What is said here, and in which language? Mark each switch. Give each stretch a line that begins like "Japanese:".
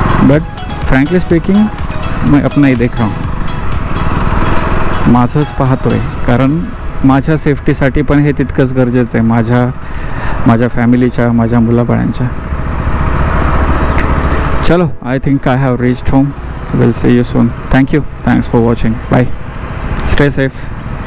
English: but frankly speaking
Hindi: मैं अपना ही देख रहा हूँ.
Marathi: माझंच पाहतोय, कारण माझ्या सेफ्टीसाठी पण हे तितकंच गरजेचं आहे, माझ्या फॅमिलीच्या, माझ्या मुलाबाळांच्या.
English: चलो, I think I have reached home. We'll see you soon. Thank you. Thanks for watching. Bye. Stay safe.